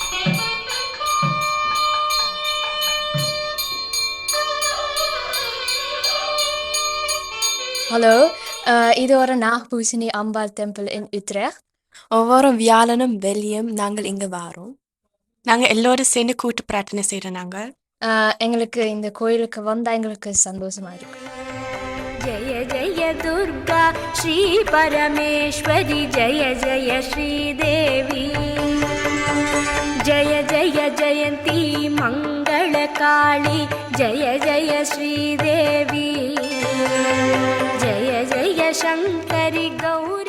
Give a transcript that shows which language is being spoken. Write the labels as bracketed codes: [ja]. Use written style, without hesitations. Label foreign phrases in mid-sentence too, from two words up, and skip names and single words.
[ta] Hallo, இது ஒரு நாகபூசணி அம்பாள் [en] temple in [ta] Utrecht. ஒவ்வொரு வியாழனும் வெள்ளியும் நாங்கள் இங்கே வரோம். நாங்கள் எல்லோரும் சேர்ந்து கூட்டு பிரார்த்தனை செய்கிறோம். நாங்கள் எங்களுக்கு இந்த கோயிலுக்கு வந்தால் எங்களுக்கு சந்தோஷமா இருக்கு. [sa] जय जय दुर्गा श्री परमेश्वरी जय जय श्रीदेवी जय जय जयंती मंगलकाली जय जय श्रीदेवी जय जय शंकरी गौ